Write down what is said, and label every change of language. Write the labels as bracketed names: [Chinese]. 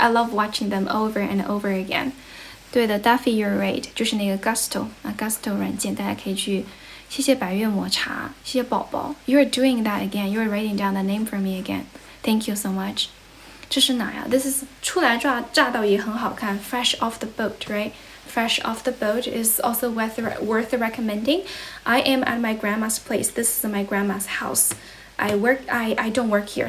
[English] I love watching them over and over again. [Chinese] 对的 [English] Duffy, you're right. [Chinese] 就是那个 Gusto 啊 Gusto 软件，大家可以去。谢谢百越抹茶，谢谢宝宝。 [English] You're doing that again. You're writing down the name for me again. Thank you so much. [Chinese] 这是哪呀 [English] ？This is [Chinese] 初来乍到也很好看 [English] ，Fresh off the boat, right? Fresh off the boat is also worth recommending. I am at my grandma's place. This is my grandma's house. I don't work here.